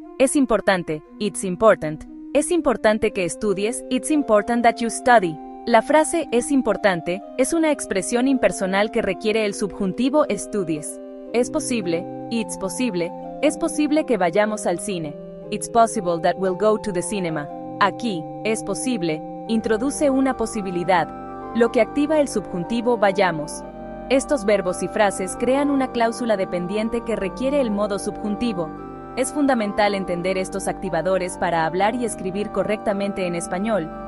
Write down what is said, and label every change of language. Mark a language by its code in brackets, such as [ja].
[es] Es importante, [en] it's important. [es] Es importante que estudies, [en] it's important that you study. [es] La frase es importante es una expresión impersonal que requiere el subjuntivo estudies. Es posible, [en] it's posible, [es] es posible que vayamos al cine. [en] It's possible that we'll go to the cinema. [es] Aquí, es posible, introduce una posibilidad, lo que activa el subjuntivo vayamos. Estos verbos y frases crean una cláusula dependiente que requiere el modo subjuntivo. Es fundamental entender estos activadores para hablar y escribir correctamente en español.